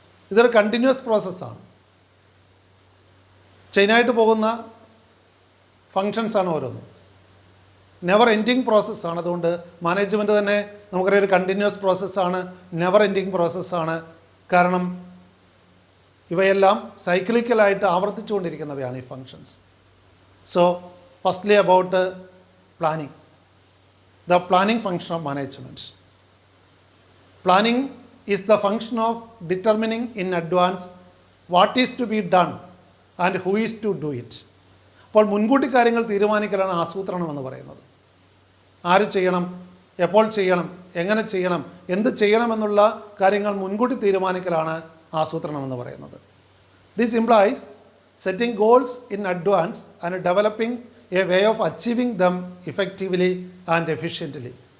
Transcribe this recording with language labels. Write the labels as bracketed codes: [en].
[ml] ഇതൊരു കണ്ടിന്യൂസ് പ്രോസസ്സാണ്, ചെയിനായിട്ട് പോകുന്ന ഫങ്ഷൻസാണ് ഓരോന്നും. നെവർ എൻഡിങ് പ്രോസസ്സാണ്. അതുകൊണ്ട് മാനേജ്മെൻറ്റ് തന്നെ നമുക്കറിയാം ഒരു കണ്ടിന്യൂസ് പ്രോസസ്സാണ്, നെവർ എൻഡിങ് പ്രോസസ്സാണ്. കാരണം ഇവയെല്ലാം സൈക്ലിക്കലായിട്ട് ആവർത്തിച്ചുകൊണ്ടിരിക്കുന്നവയാണ് ഈ functions. [en] So, firstly about planning, the planning function of management. Planning is the function of determining in advance what is to be done and who is to do it. [ml] അപ്പോൾ മുൻകൂട്ടി കാര്യങ്ങൾ തീരുമാനിക്കലാണ് ആസൂത്രണം എന്ന് പറയുന്നത്. ആര് ചെയ്യണം, എപ്പോൾ ചെയ്യണം, എങ്ങനെ ചെയ്യണം, എന്ത് ചെയ്യണമെന്നുള്ള കാര്യങ്ങൾ മുൻകൂട്ടി തീരുമാനിക്കലാണ് ആസൂത്രണം എന്ന് പറയുന്നത്. [en] This implies setting goals in advance and developing a way of achieving them effectively and efficiently.